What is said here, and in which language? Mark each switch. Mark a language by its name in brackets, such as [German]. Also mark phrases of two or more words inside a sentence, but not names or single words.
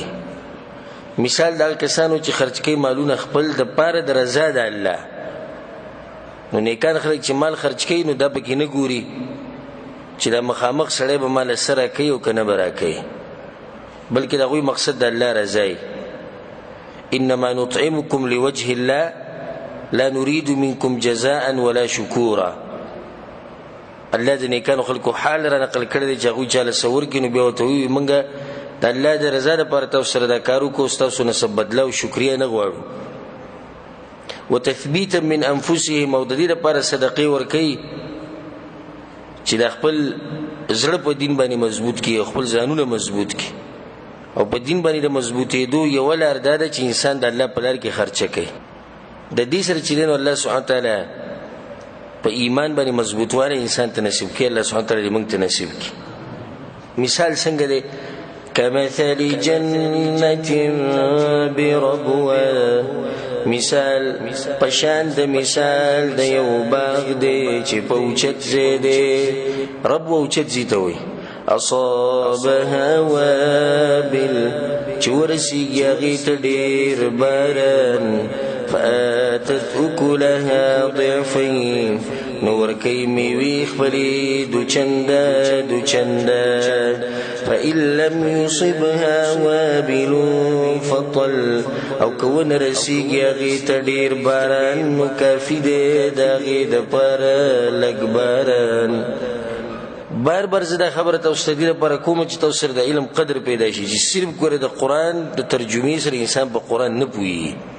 [Pashto] مثال دا کسانو چې خرج کوي مالونه خپل د پاره د رضا د الله. نو نیکان خلک چې مال خرج کوي نو دا پکې نه ګوري چې دا مخامخ سړی به مال سره کوي او کنه برا کوي، بلکې دا غوي مقصد د الله رضا. [Arabic] انما نطعمكم لوجه الله لا نريد منكم جزاء ولا شكورا. [Pashto] الله د نیکانو خلکو حال را نقل کړی چې هغوی چاله سور کې نو بیا ورته وایي موږ د الله د رضا لپاره تاسو سره دا کار وکړو، ستاسو نه څه بدله او شکریه نه غواړو. [Arabic] وتثبیتا من انفسهم، [Pashto] او د دې لپاره صدقې ورکوي چې د خپل زړه په دین باندې مضبوط کړي او خپل ځانونه مضبوط کړي. او په دین باندې د مضبوطېدو یوه لار دا ده چې انسان د الله په لار کې خرچه کوي. د دې سره چې دی الله [Arabic] سبحانه وتعالی [Pashto] په ایمان باندې مضبوطوالی انسان ته نصیب کړي. الله [Arabic] سبحانه وتعالی [Pashto] موږ ته نصیب کړي. مثال څنګه دی؟ [Arabic] كمثل جنة بربوة، [Pashto] مثال پشان د مثال د یو باغ دی چې په اوچت ځای دی. رب اوچت ځای ته وایي. [Arabic] اصابها وابل، [Pashto] چې ورسیږي هغې ته ډېر باران. [Arabic] فآتت أكلها ضعفين، [Pashto] نو ورکوي میوې خپلې دوچنده. [Arabic] فإن لم يصبها وابل فطل، [Pashto] او که ونه رسیږي هغې ته ډېر باران نو کافي دی د هغې دپاره لږ باران. بار بار زه دا خبره تاسو ته دې لپاره کوم چې تاسو سره د علم قدر پیدا شي چې صرف ګوره د قرآن د ترجمې سره انسان په قرآن نه پوهېږي.